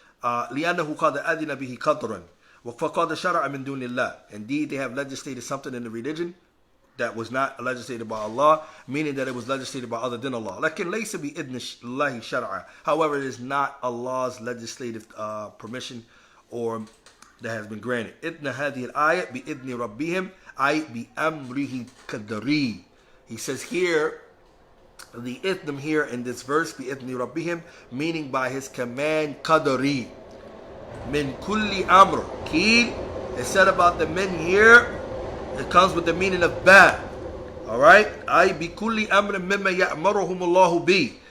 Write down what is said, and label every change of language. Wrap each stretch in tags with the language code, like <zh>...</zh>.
<ar>لِأَنَّهُ قَدْ أَذِنَ بِهِ قَدْرًا وَفَقَدَ شَرَعَ مِن دُونِ اللَّهِ.</ar> <en>Indeed, they have legislated something in the religion that was not legislated by Allah, meaning that it was legislated by other than Allah.</en> <ar>لكن ليس بإذن الله شرعا.</ar> <en>However, it is not Allah's legislative permission or that has been granted.</en> <ar>إذن هذه الآية بإذن ربهم أي بأمره قدري.</ar> <en>He says here, the idnam here in this verse,</en> <ar>بإذن ربهم,</ar> <en>meaning by his command قدري.</en> <ar>من كل أمر.</ar> <en>Keel, it said about the men here, it comes with the meaning of ba. Alright?</en> <ar>أي بكل أمر مما يأمرهم الله به.</ar>